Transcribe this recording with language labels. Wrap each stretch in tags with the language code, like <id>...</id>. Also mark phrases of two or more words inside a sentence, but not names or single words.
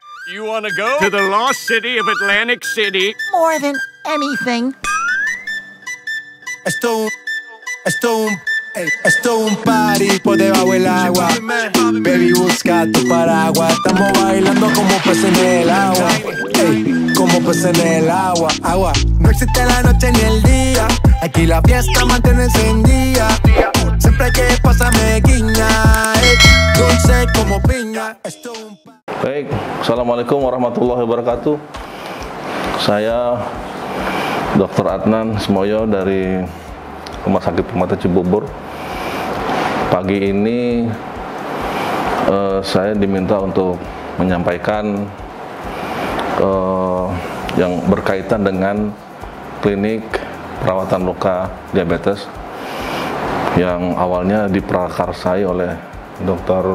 <en>You want to go to the lost city of Atlantic City? More than anything.</en> <es>Esto un party por debajo del agua. Baby, busca tu paraguas. Estamos bailando como peces en el agua. Ey, como peces en el agua. Agua. No existe la noche ni el día. Aquí la fiesta mantiene encendida. Siempre hay que pasarme guiña. Dulce como piña.</es> <ar>Baik, السلام عليكم ورحمة الله وبركاته.</ar> <id>Saya Dr. Adnan Semoyo dari Rumah Sakit Permata Cibubur. Pagi ini saya diminta untuk menyampaikan yang berkaitan dengan klinik perawatan luka diabetes yang awalnya diprakarsai oleh Dr.</id>